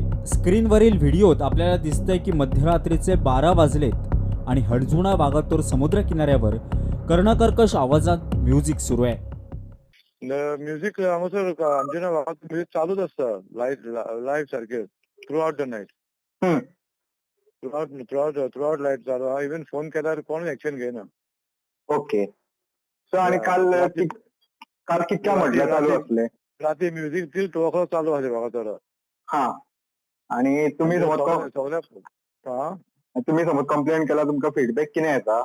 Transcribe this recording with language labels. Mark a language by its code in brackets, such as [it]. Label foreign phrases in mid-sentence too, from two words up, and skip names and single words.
[mr] स्क्रीनवरील व्हिडिओत आपल्याला दिसतंय की मध्यरात्रीचे 12 वाजलेत आणि हणजुणा वाघातोर समुद्र किनाऱ्यावर कर्णकर्कश आवाजात म्युझिक सुरू आहे. [kok] म्युझिक हांगासर अंजुना वाघात म्युझिक चालूच असता लाईव्ह सारखे [en] through out the night. through out light [kok] चालू हा. इव्हन फोन केल्यार कोण ऍक्शन घेना. ओके. सो आणि काल कितक्या म्हटलं चालू असले? राती म्युझिक [en] till 2 o'clock [kok] चालू आसले वाघातोर. हा. आणि तुम्ही तुम्ही समज कंप्लेंट केला तुमका फीडबॅक किती येता?